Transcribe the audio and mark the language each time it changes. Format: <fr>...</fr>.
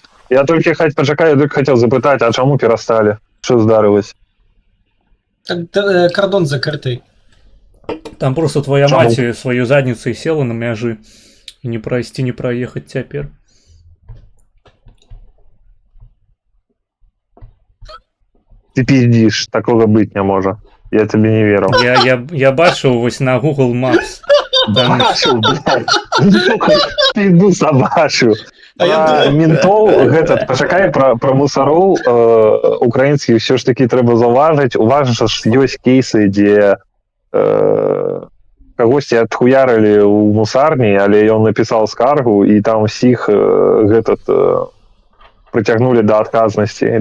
<be>Я толькі хацеў запытаць, а чаму перасталі? Што здарылася? Так, кордон закрытый. Там просто твоя Чаму? маці сваёй задніцай села на мяжы, і не прайсці, не праехаць цяпер.</be> <ru>Ты пиздишь, такого быть не можа. Я тебе не веру.</ru> <be>Я бачыў вось на Google Maps. Там...</be> <ru>Бачыў, блядь. Пизду собачу. Ментов, этот,</ru> <be>пачакай</be> <ru>про мусоров украінскіх все ж таки</ru> <be>трэба заўважыць. Уважна, што ёсць кейсы, дзе кагосьці адхуярылі ў мусарні, але ён напісаў скаргу, і там усіх гэтат прыцягнули до адказнасці.</be>